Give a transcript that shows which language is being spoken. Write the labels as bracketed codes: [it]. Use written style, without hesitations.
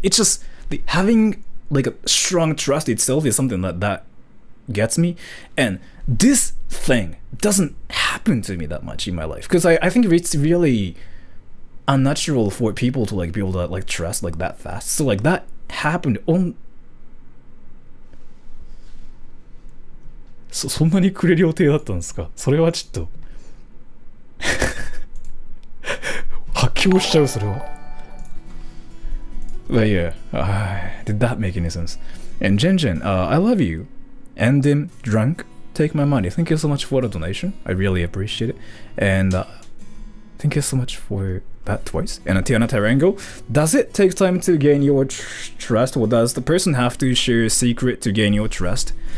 [en] It's just having like a strong trust itself is something that gets me, and this thing doesn't happen to me that much in my life because I think it's really unnatural for people to like be able to like trust like that fast. So like that happened on. [ja] そんなにくれる予定だったんですか？それはちょっと発狂しちゃうそれは。 [en] But yeah, did that make any sense? And Jen, I love you. And drunk, take my money. Thank you so much for the donation. I really appreciate it. And thank you so much for that twice. And Tiana Tarango, does it take time to gain your trust, or does the person have to share a secret to gain your trust?